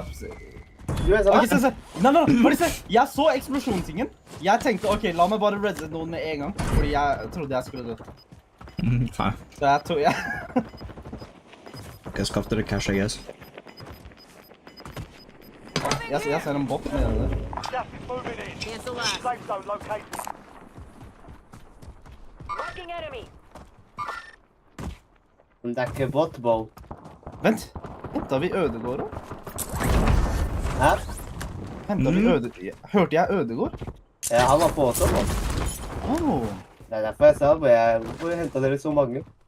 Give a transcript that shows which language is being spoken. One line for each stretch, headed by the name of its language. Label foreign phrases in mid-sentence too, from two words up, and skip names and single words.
Norwegian: Ok, se. Nei, bare se. Jeg så eksplosjonstingen. Jeg tenkte, ok, la meg bare redde noen med en gang. Fordi jeg trodde jeg skulle dø. Faen. Så jeg tror Ok, skaff dere cash,
English: I guess.
Norwegian: Jeg ser en bot nede der.
English: Cancel that. Safe zone located. Marking enemy.
Norwegian: Men det er ikke bot, bro. Vent. Hentet vi Ødegård også? Hæ? Hentet vi Ødegård? Hørte jeg Ødegård? Ja, han var på også, man. Åh. Det er derfor jeg sa, hvorfor hentet dere så mange?